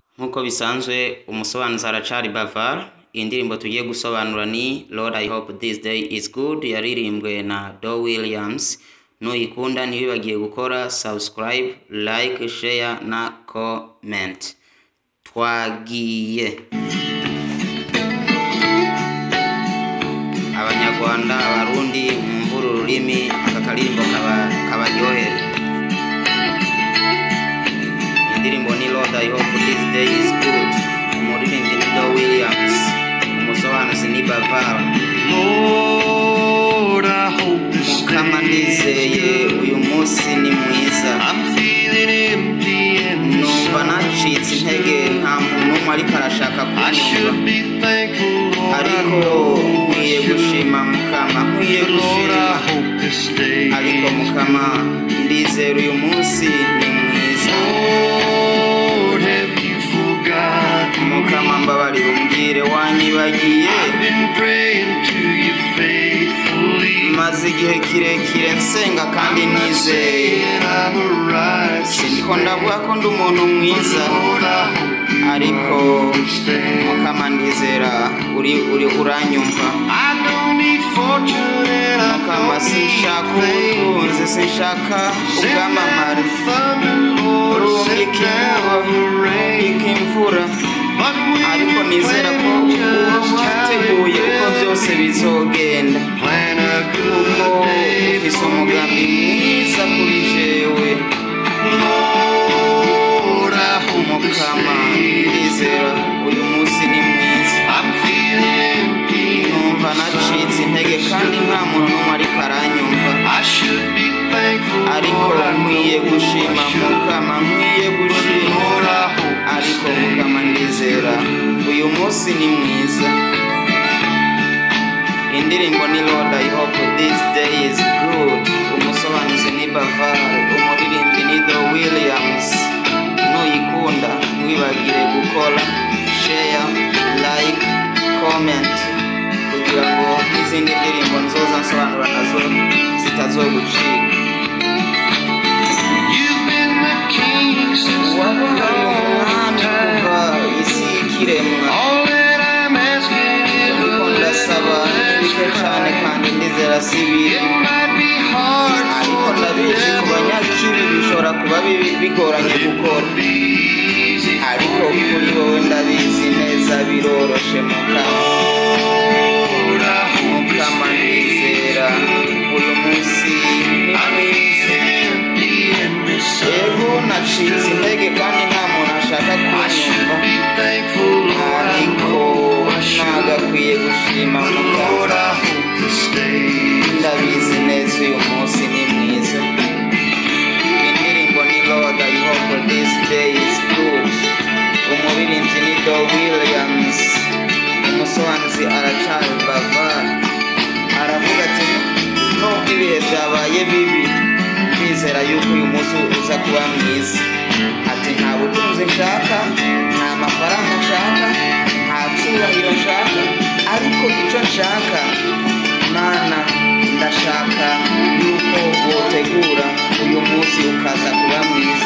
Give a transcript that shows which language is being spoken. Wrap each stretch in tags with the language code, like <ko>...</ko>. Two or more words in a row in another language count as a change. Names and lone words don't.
<rw>Nkuko bisanzwe umusobanuzi aracari Bavar. Indirimbo tugiye gusobanura ni Lord I hope this day is good, yaririmbwe na Do Williams. Nuyikunda ntibibagiye gukora</rw> <en>subscribe, like, share</en> <rw>na comment. Twagiye. Abanyarwanda, abarundi, mumvura ururimi, aka karirimbo kabaryohere. Indirimbo ni Lord I hope this day is good, umuririmbyi ni Do Williams, umusobanuzi ni Bavar.</rw> <en>Lord, I hope this</en> <rw>Mukama ndizeye uyu munsi ni mwiza.</rw> <en>I'm feeling empty and</en> <rw>Numva nacitse intege, nta muntu n'umwe ariko arashaka</rw> <en>I should</en> <rw>kunyumva,</rw> <en>be thankful, Lord,</en> <rw>ariko nkwiye gushima Mukama, nkwiye</rw> <en>Lord, I</en> <rw>gushima.</rw> <en>hope this day</en> <rw>Ariko Mukama ndizera uyu munsi ni mwiza.</rw> <en>Lord, have you forgotten?</en> <rw>Mukama mbabarira umbwire wanyibagiye.</rw> <en>I've been praying to you faithfully,</en> <rw>Maze igihe kirekire nsenga kandi nizeye.</rw> <en>and I'm a righteous</en> <rw>Siniko ndavuga ko ndi umuntu mwiza,</rw> <en>Lord, I hope</en> <rw>ariko</rw> <en>this day</en> <rw>Mukama ndizera uranyumva.</rw> <en>I don't need fortune and I</en> <rw>Mukama</rw> <en>don't</en> <rw>sinshaka</rw> <en>need</en> <rw>ubutunzi, sinshaka ubwamamare.</rw> <en>thunder, Lord,</en> <rn>Rungika sit down the rain. rungika imvura,</rn> <en>But we</en> <rn>ariko nizera ko uba wateguye uko byose bizogenda,</rn> <en>plan a</en> <rn>kuko</rn> <en>good day</en> <rn>ufise</rn> <en>for</en> <rn>umugambi</rn> <en>me.</en> <rn>mwiza kuri jewe.</rn> <en>Lord, I hope this</en> <rw>Mukama</rw> <en>day</en> <rw>ndizera uyu munsi ni mwiza.</rw> <en>I'm feeling empty.</en> <rw>Numva nacitse intege kandi nta muntu n'umwe ariko aranyumva,</rw> <en>I should be thankful,</en> <rw>ariko</rw> <en>Lord, I</en> <rw>nkwiye</rw> <en>know</en> <rw>gushima</rw> <en>I should.</en> <rw>Mukama, nkwiye gushima.</rw> <en>Lord, I hope</en> <rw>Ariko</rw> <en>this day</en> <rw>Mukama ndizera uyu munsi ni mwiza. Indirimbo ni Lord I hope this day is good, umusobanuzi ni Bavar, umuririmbyi ni Do Williams. Nuyikunda ntiwibagire gukora</rw> <en>share, like, comment</en> <rw>kugira ngo n'izindi ndirimbo nzoza nsobanura nazo zitazogucika.</rw> <en>You've been the king since the</en> <rw>Wabaye</rw> <en>dawn of</en> <rw>umwami</rw> <en>time.</en> <rw>kuva isi y'ikiremwa.</rw> <en>All that I'm asking is a</en> <rw>Ariko ndasaba</rw> <en>little</en> <rw>bike</rw> <en>less</en> <rw>cyane</rw> <en>crying.</en> <rw>kandi ndizera si bibi,</rw> <en>It might be hard</en> <rw>ariko</rw> <en>for the</en> <rw>ndabizi ku</rw> <en>devil,</en> <rw>banyakibi bishobora kuba bigoranye</rw> <en>but it</en> <rw>gukora,</rw> <en>won't be easy</en> <rw>ariko</rw> <en>for</en> <rw>kuri</rw> <en>you.</en> <rw>wowe ndabizi neza biroroshe Mukama.</rw> <en>Lord, I hope this</en> <rw>Mukama</rw> <en>day</en> <rw>ndizera uyu munsi ni</rw> <en>I'm</en> <rw>mwiza.</rw> <en>feeling empty and</en> <rw>Yego</rw> <en>misunderstood.</en> <rw>nacitse intege kandi nta muntu ashaka</rw> <en>I should</en> <rw>kunyumva,</rw> <en>be thankful, Lord, I</en> <rw>ariko</rw> <en>know I should.</en> <rw>ntagakwiye gushima Mukama.</rw> <en>Lord, I hope this day</en> <rw>Ndabizi neza uyu munsi ni mwiza. Indirimbo ni Lord I hope this day is good, umuririmbyi ni Do Williams, umusobanuzi aracari Bavar. Aravuga ati nubwo ibihe byabaye bibi, ndizera yuko uyu munsi uza kuba mwiza. Ati nta butunzi nshaka, nta mafaranga nshaka, nta cyubahiro nshaka, ariko icyo nshaka Mana, ndashaka yuko wotegura uyu munsi ukaza kuba mwiza.</rw>